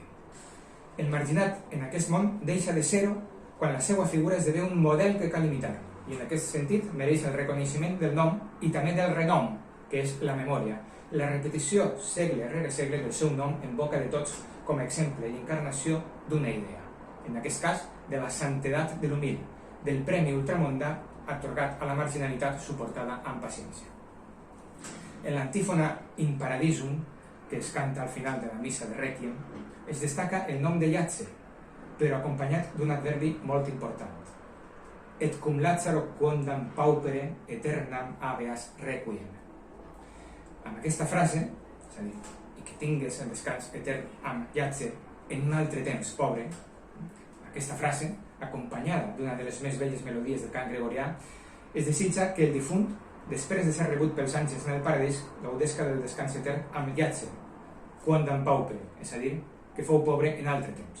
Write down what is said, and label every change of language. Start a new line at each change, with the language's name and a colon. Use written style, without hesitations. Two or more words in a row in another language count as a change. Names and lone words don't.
Catalan: El marginat en aquest món deixa de ser-ho quan la seva figura esdevé un model que cal imitar, i en aquest sentit mereix el reconeixement del nom i també del renom, que és la memòria, la repetició segle rere segle del seu nom en boca de tots com a exemple i encarnació d'una idea, en aquest cas de la santedat de l'humil, del premi ultramundà atorgat a la marginalitat suportada amb paciència. En l'antífona In Paradisum, que es canta al final de la missa de Rèquiem, es destaca el nom de Llàtzer, però acompanyat d'un adverbi molt important.
Latin: Et cum Lázaro quondam paupere eternam habeas requiem.
Catalan: Amb aquesta frase, és a dir, i que tingues el descans etern amb Llàtzer en un altre temps pobre, aquesta frase, acompanyada d'una de les més belles melodies del cant gregorià, es desitja que el difunt, després de ser rebut pels àngels en el paradís, gaudesca del descans etern amb Llàtzer,
Latin: quondam paupere,
Catalan: és a dir, que fou pobre en altre temps.